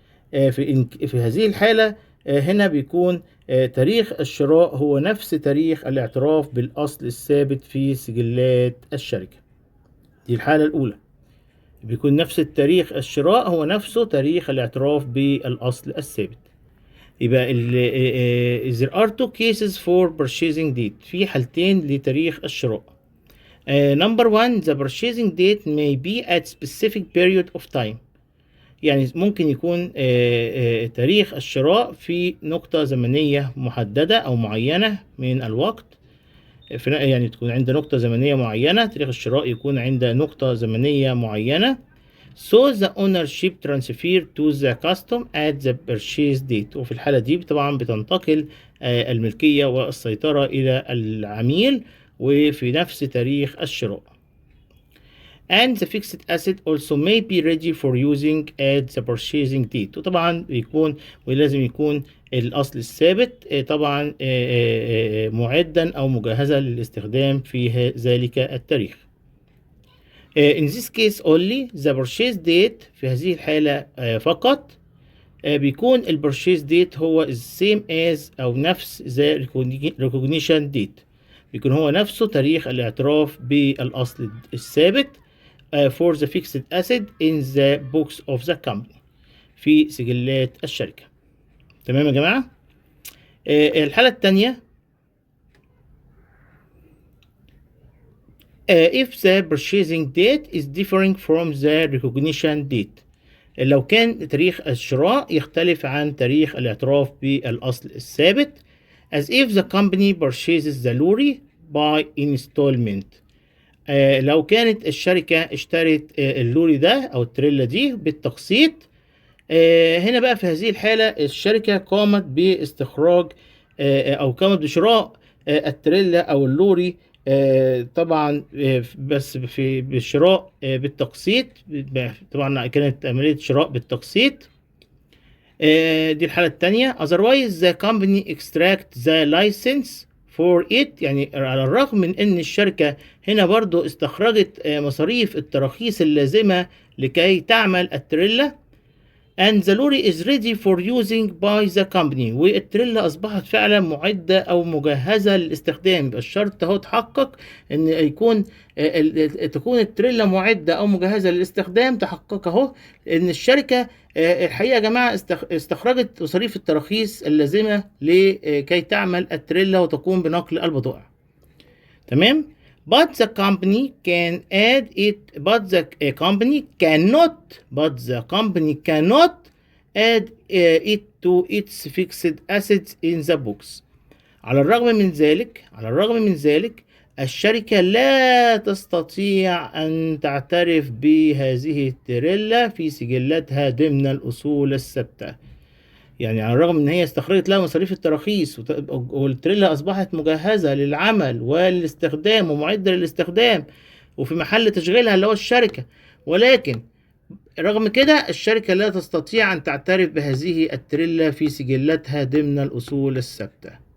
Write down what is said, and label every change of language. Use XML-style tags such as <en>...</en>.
<ar>في هذه الحالة هنا بيكون تاريخ الشراء هو نفس تاريخ الاعتراف بالأصل الثابت في سجلات الشركة. دي الحالة الأولى، بيكون نفس التاريخ الشراء هو نفسه تاريخ الاعتراف بالأصل الثابت.</ar> <en>يبقى there are two cases for purchasing date،</en> <ar>في حالتين لتاريخ الشراء.</ar> <en>Number one, the purchasing date may be at specific period of time.</en> <ar>يعني ممكن يكون تاريخ الشراء في نقطة زمنية محددة أو معينة من الوقت. يعني تكون عند نقطة زمنية معينة، تاريخ الشراء يكون عند نقطة زمنية معينة.</ar> <en>So the ownership transfer to the custom at the purchase date.</en> <ar>وفي الحالة دي طبعا بتنتقل الملكية والسيطرة إلى العميل وفي نفس تاريخ الشراء.</ar> <en>And the fixed asset also may be ready for using at the purchasing date.</en> <ar>وطبعا بيكون ولازم يكون الأصل الثابت طبعا معدا أو مجهزا للاستخدام في ذلك التاريخ.</ar> <en>In this case only the purchase date،</en> <ar>في هذه الحالة فقط بيكون ال</ar> <en>purchase date هو same as</en> <ar>أو نفس</ar> <en>the recognition date،</en> <ar>بيكون هو نفسه تاريخ الاعتراف بالأصل الثابت</ar> <en>for the fixed asset in the books of the company،</en> <ar>في سجلات الشركة. تمام يا جماعة؟ الحالة الثانية</ar> <en>if the purchasing date is differing from the recognition date،</en> <ar>لو كان تاريخ الشراء يختلف عن تاريخ الاعتراف بالأصل الثابت.</ar> <en>as if the company purchases the lorry by installment،</en> <ar>لو كانت الشركة اشترت اللوري ده أو التريلا دي بالتقسيط. هنا بقى في هذه الحالة الشركة قامت باستخراج أو قامت بشراء التريلا أو اللوري طبعا بس في بالشراء بالتقسيط. طبعا كانت عملية شراء بالتقسيط. دي الحالة الثانية.</ar> <en>otherwise the company extract the license for it،</en> <ar>يعني على الرغم من ان الشركة هنا برضو استخرجت مصاريف التراخيص اللازمة لكي تعمل التريلا.</ar> <en>and the lorry is ready for using by the company،</en> <ar>والتريلا اصبحت فعلا معدة او مجهزة للاستخدام. الشرط اهو تحقق ان يكون تكون التريلا معدة او مجهزة للاستخدام، تحقق اهو ان الشركة الحقيقة يا جماعة استخرجت مصاريف التراخيص اللازمة لكي تعمل التريلا وتقوم بنقل البضائع. تمام.</ar> <en>but the company can add it but the company cannot add it to its fixed assets in the books.</en> <ar>على الرغم من ذلك الشركة لا تستطيع أن تعترف بهذه التريلا في سجلاتها ضمن الأصول الثابتة. يعني على الرغم ان هي استخرجت لها مصاريف التراخيص والتريلا اصبحت مجهزة للعمل والاستخدام ومعدة للاستخدام وفي محل تشغيلها اللي هو الشركة، ولكن رغم كده الشركة لا تستطيع ان تعترف بهذه التريلا في سجلاتها ضمن الاصول الثابتة.</ar>